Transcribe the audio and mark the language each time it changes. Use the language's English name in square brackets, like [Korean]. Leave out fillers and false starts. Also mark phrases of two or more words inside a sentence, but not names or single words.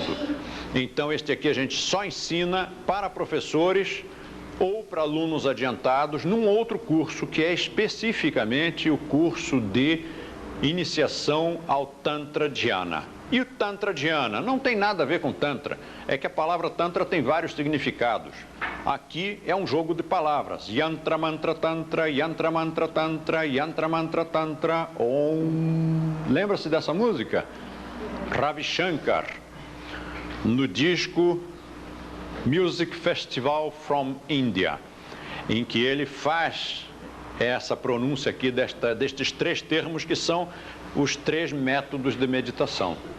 [Portuguese] Então, este aqui a gente só ensina para professores ou para alunos adiantados num outro curso, que é especificamente o curso de iniciação ao Tantra Dhyana. E o Tantra Dhyana não tem nada a ver com Tantra, é que a palavra Tantra tem vários significados. Aqui é um jogo de palavras, [Sanskrit] यन्त्र मन्त्र तन्त्र, यन्त्र मन्त्र तन्त्र, यन्त्र मन्त्र तन्त्र, ॐ. [Portuguese] Lembra-se dessa música? Ravi Shankar, no disco Music Festival from India, em que ele faz essa pronúncia aqui destes 3 termos que são os 3 métodos de meditação.